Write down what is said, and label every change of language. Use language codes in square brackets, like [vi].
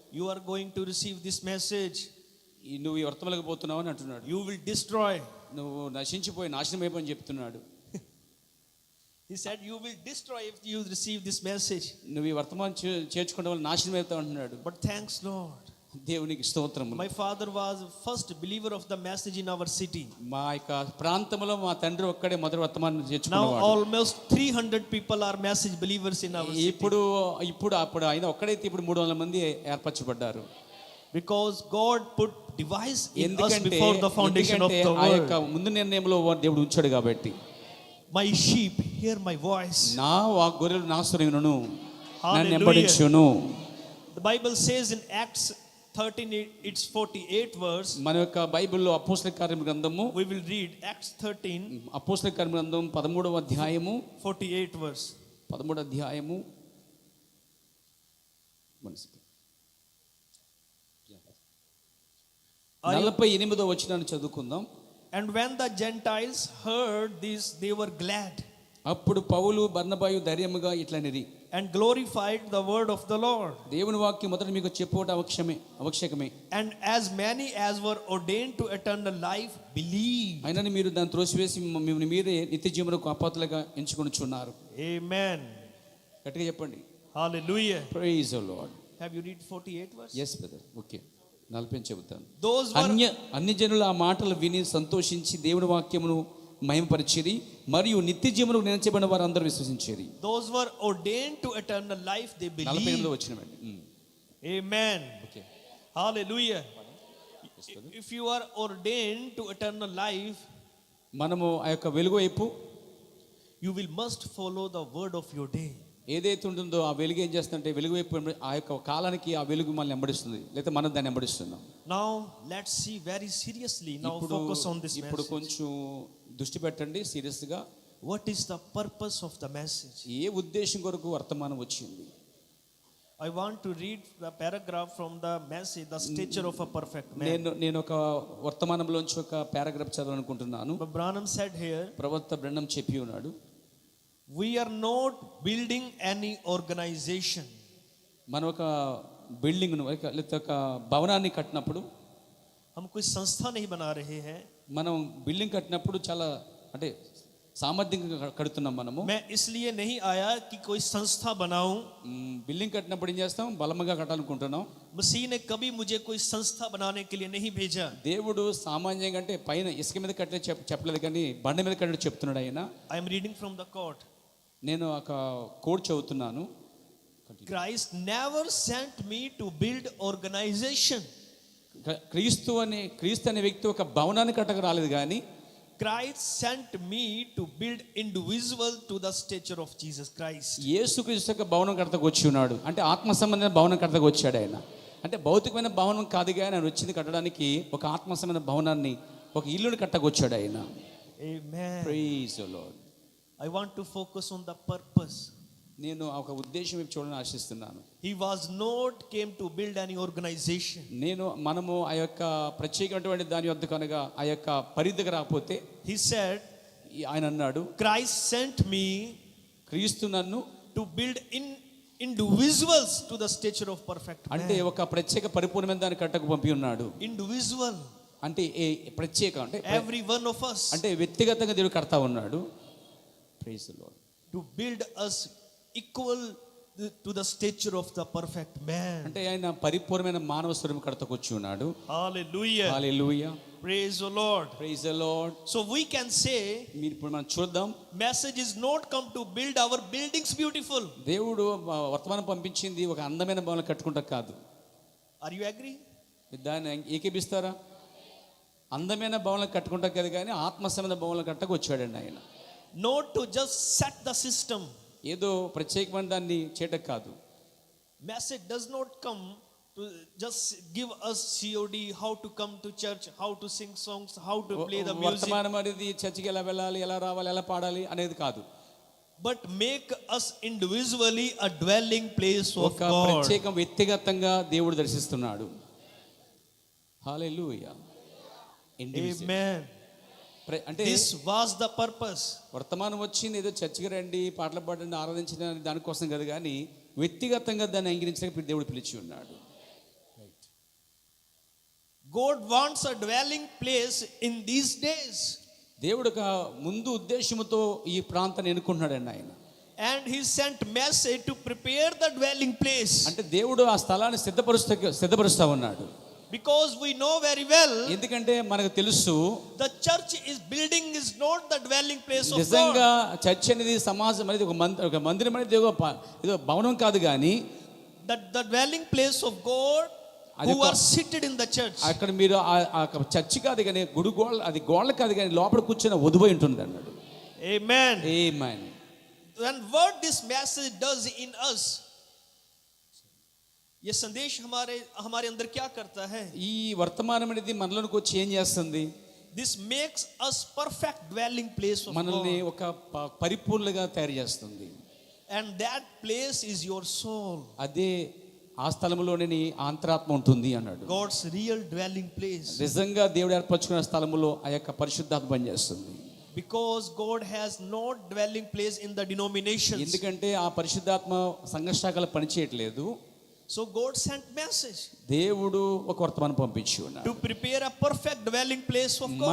[en] you are going to receive this message, [te] నువ్వు ఈ వర్తమానంలోకి పోతున్నావు అని అంటున్నాడు. [en] you will destroy, [te] నువ్వు నశించిపోయి నాశనం అయిపోయి చెప్తున్నాడు. [en] he said you will destroy if you receive this message. [te] నువ్వు ఈ వర్తమానం చేర్చుకోవడం వల్ల నాశనం అవుతావు అంటున్నాడు. [en] but thanks Lord, [te] దేవునికి స్తోత్రం. [en] my father was first believer of the message in our city. [te] మా యొక్క ప్రాంతంలో మా తండ్రి ఒక్కడే మొదటి వర్తమానం చేర్చుకున్నాడు. [en] now almost 300 people are message believers in our city. [te] ఇప్పుడు ఆయన ఒక్కడైతే ఇప్పుడు 300 మంది ఏర్పరచబడ్డారు. [en] because God put device in us before the foundation of the world. [te] ఆ యొక్క ముందు నిర్ణయంలో దేవుడు ఉంచాడు కాబట్టి. [en] my sheep hear my voice, [te] నా గొర్రెలు నా స్వరమును నన్ను వెంబడించును. [en] the Bible says in Acts 13, it's 48 verse. [te] మన యొక్క బైబిల్లో అపోస్తల కార్యముల గ్రంథము, [en] we will read Acts 13, [te] అపోస్తల కార్యముల గ్రంథం 13వ అధ్యాయము [en] 48 verse. [te] 13వ అధ్యాయము 48వ వచనాన్ని చదువుకుందాం. [en] and when the Gentiles heard this, they were glad. [te] అప్పుడు పౌలు బర్నబాయు ధైర్యముగా ఇట్లనిరి, [en] and glorified the word of the Lord. [te] దేవుని వాక్యం మొదట మీకు చెప్పుట అవశ్యకమే. [en] and as many as were ordained to eternal life believed. [te] అయినను మీరు దాన్ని త్రోసివేసి మిమ్మల్ని మీరే నిత్య జీవమునకు అపాత్రులుగా ఎంచుకొనుచున్నారు. [en] amen. [te] గట్టిగా చెప్పండి. [en] hallelujah. praise the Lord. have you read 48 verse? yes brother. okay, 40 [te] చెబుతాను. అన్య జనుల ఆ మాటలు విని సంతోషించి దేవుని వాక్యమును మహిమపరిచిరి మరియు నిత్య జీవమునకు నిలిచబడిన వారు అందరూ విశ్వసించిరి. [en] those were ordained to eternal life, they believed. [te] 48లో వచ్చినవండి. [en] amen. okay, hallelujah. if you are ordained to eternal life, [te] మనము ఆ యొక్క వెలుగు వైపు, [en] you will must follow the word of your day. [te] ఏదైతే ఉంటుందో ఆ వెలుగు ఏం చేస్తుందంటే వెలుగు వైపు ఆ యొక్క కాలానికి ఆ వెలుగు మనల్ని వెంబడిస్తుంది, లేదా మనం దాన్ని వెంబడిస్తున్నాం. [en] now let's see very seriously, now focus on this message. [te] ఇప్పుడు కొంచెం దృష్టి పెట్టండి సీరియస్ గా. [en] what is the purpose of the message? [te] ఏ ఉద్దేశం కొరకు వర్తమానం వచ్చింది? [en] I want to read the paragraph from the message, the stature of a perfect man. [te] నేను ఒక వర్తమానంలోంచి ఒక paragraph చదవాలనుకుంటున్నాను. [en] But Branham said here, [te] ప్రవక్త బ్రహ్మం చెప్పి ఉన్నాడు, [en] we are not building any organization. [te] మనం ఒక బిల్డింగ్ను లేకపోతే ఒక భవనాన్ని కట్టినప్పుడు, [hi] हम कोई संस्था नहीं बना रहे हैं. [te] మనం బిల్డింగ్ కట్టినప్పుడు చాలా అంటే సామర్థ్యంగా కడుతున్నాం మనము. [hi] मैं इसलिए नहीं आया कि कोई संस्था बनाऊं. [te] బిల్డింగ్ కట్టినప్పుడు ఏం చేస్తాం, బలంగా కట్టాలనుకుంటున్నాం. [hi] मसीह ने कभी मुझे कोई संस्था बनाने के लिए नहीं भेजा. [te] దేవుడు సామాన్యంగా అంటే పైన ఇసుక మీద కట్టే చెప్పలేదు, కానీ బండ మీద కట్టే చెప్తున్నాడు ఆయన. [en] I am reading from the court. [te] నేను ఒక కోడ్ చదువుతున్నాను. [en] Christ never sent me to build organization. [te] క్రీస్తు అనే వ్యక్తి ఒక భవనాన్ని కట్టక రాలేదు, కానీ [en] Christ sent me to build individual to the stature of Jesus Christ. [te] యేసుక్రీస్తు యొక్క భవనం కట్టకు వచ్చి ఉన్నాడు. అంటే ఆత్మ సంబంధమైన భవనం కట్టకు వచ్చాడు ఆయన. అంటే భౌతికమైన భవనం కాదు, కానీ ఆయన వచ్చింది కట్టడానికి ఒక ఆత్మ సంబంధమైన భవనాన్ని, ఒక ఇల్లుని కట్టకు వచ్చాడు ఆయన. [en] Amen. Praise the Lord. I want to focus on the purpose. [te] నేను ఒక ఉద్దేశం వైపు చూడాలని ఆశిస్తున్నాను. [en] He was not came to build any organization. [te] మనము ఆ యొక్క ప్రత్యేకమైనటువంటి దాని వద్ద కనుక ఆ యొక్క పరిధికి రాకపోతే, [en] He said, [te] ఆయన అన్నాడు, [en] Christ sent me [te] క్రీస్తు నన్ను [en] to build individuals to the stature of perfect man. [te] అంటే ఒక ప్రత్యేక పరిపూర్ణమైన దాన్ని కట్టకు పంపి ఉన్నాడు. [en] Individual. [te] అంటే ప్రత్యేక అంటే [en] every one of us. [te] అంటే వ్యక్తిగతంగా దేవుడు కడతా ఉన్నాడు. [en] Praise the Lord. To build us equal to the stature of the perfect man. [te] అంటే ఆయన పరిపూర్ణమైన మానవ స్వరూపం కడతకు వచ్చి ఉన్నాడు. [en] Hallelujah. Hallelujah. Praise the Lord. Praise the Lord. So we can say, [te] మీరు ఇప్పుడు మనం చూద్దాం, [en] message is not come to build our buildings beautiful. [te] దేవుడు వర్తమానం పంపించింది ఒక అందమైన భవనం కట్టుకుంటా కాదు. [en] Are you agree? [te] దాన్ని ఏకీపిస్తారా? అందమైన భవనం కట్టుకుంటా కాదు, కానీ ఆత్మ సంబంధ భవనం కట్టకు వచ్చాడండి ఆయన. [en] Not to just set the system. [te] ఏదో ప్రత్యేకమైన దాన్ని చేయటం కాదు. [en] Message does not come to just give us COD, how to come to church, how to sing songs, how to play the music. [te] వర్తమానం అనేది చర్చికి ఎలా వెళ్ళాలి, ఎలా రావాలి, ఎలా పాడాలి అనేది కాదు. [en] But make us individually a dwelling place of [te] ఒక [en] God. [te] ప్రత్యేక వ్యక్తిగతంగా దేవుడు దర్శిస్తున్నాడు. హల్లెలూయా. [en] Amen. [te] అంటే [en] This was the purpose. [te] వర్తమానం వచ్చింది ఏదో చర్చికి రండి, పాటలు పాడండి, ఆరాధించడానికి దానికోసం కదా, కానీ వ్యక్తిగతంగా దాన్ని అంగీకరించడానికి దేవుడు పిలిచి ఉన్నాడు. [en] God wants a dwelling place in these days. [te] దేవుడు ఒక ముందు ఉద్దేశంతో ఈ ప్రాంతాన్ని ఎన్నుకుంటున్నాడండి ఆయన. [en] And he sent message to prepare the dwelling place. [te] అంటే దేవుడు ఆ స్థలాన్ని సిద్ధపరుస్తా ఉన్నాడు. [en] Because we know very well, [te] ఎందుకంటే మనకు తెలుసు, [en] the church is building is not the dwelling place of [te] నిజంగా [en] God. [te] చర్చ్ అనేది సమాజం అనేది ఒక మందిరం అనేది ఏదో భవనం కాదు, కానీ [en] The dwelling place of God who are seated in the church. [te] అక్కడ మీరు ఆ చర్చి కాదు, కానీ గుడి గోడ, అది గోడ కాదు, కానీ లోపల కూర్చొని వధువై ఉంటుంది అన్నాడు. [en] Amen. Amen. And what this message does in us, [hi] ये संदेश हमारे अंदर क्या करता है? [te] ఈ వర్తమానం అనేది మనలోకి వచ్చి ఏం చేస్తుంది? [en] This makes us perfect dwelling place of [te] మనల్ని [en] God. [te] ఒక పరిపూర్ణంగా తయారు చేస్తుంది. [en] And that place is your soul. [te] అదే ఆ స్థలంలోనే అంతరాత్మ ఉంటుంది అన్నాడు. [en] God's real dwelling place. [te] నిజంగా దేవుడు ఏర్పరచుకున్న స్థలములో ఆ యొక్క పరిశుద్ధాత్మ పనిచేస్తుంది. [en] Because God has no dwelling place in the denominations. [te] ఎందుకంటే ఆ పరిశుద్ధాత్మ సంఘ శాఖలు పనిచేయట్లేదు. [en] So God sent message [te] దేవుడు ఒక వర్తమానం పంపించి ఉన్నాడు, [en] to prepare a perfect dwelling place of God.